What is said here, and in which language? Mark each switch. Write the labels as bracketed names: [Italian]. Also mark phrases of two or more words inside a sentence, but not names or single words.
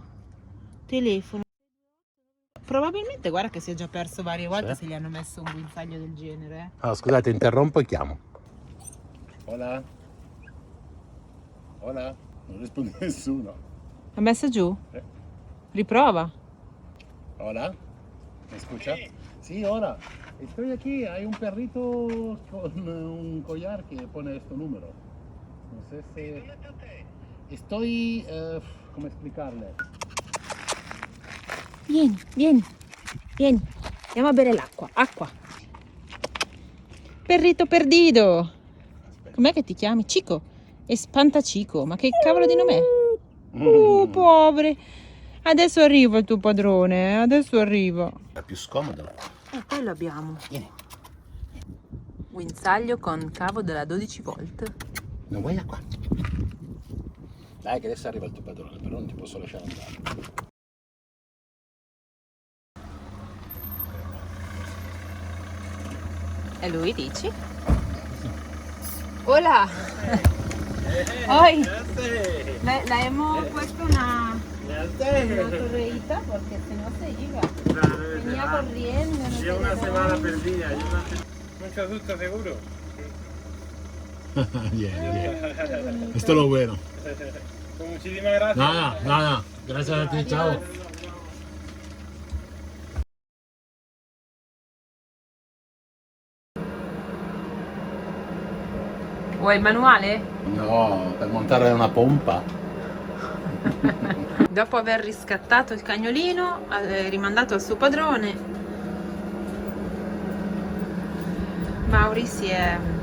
[Italian] Telefono. Probabilmente guarda che si è già perso varie volte Sì. se gli hanno messo un guinzaglio del genere. Ah, scusate, interrompo e chiamo. [Spanish] Hola. Hola. [Italian] Non risponde nessuno. Ha messo giù? Riprova. [Spanish] Hola. ¿Me escucha? Sí, hola. Estoy aquí. Hay un perrito con un collar que pone este número. No sé si... Estoy... ¿Cómo explicarle? [Italian] Vieni. Andiamo a bere l'acqua. Acqua. [Spanish] Perrito perdido. [Italian] Com'è che ti chiami? Cico. Espantacico. Ma che cavolo di nome è? Povere. Adesso arriva il tuo padrone. Adesso arriva. È più scomodo. Poi lo abbiamo. Vieni. Guinzaglio con cavo della 12 volt. Non vuoi acqua? Dai che adesso arriva il tuo padrone, però non ti posso lasciare andare. E lui dici? [Spanish] Hola. Hoy. Le hemos puesto una correíta porque si no se iba. Venía corriendo. No Lleva una semana perdida. Mucho susto seguro. [Italian] Vieni. Questo è [Spanish] lo bueno. Con muchísimas gracias. No. [Italian] Grazie a te, ciao. Vuoi il manuale? No, per montare una pompa. Dopo aver riscattato il cagnolino, rimandato al suo padrone, Mauri si è...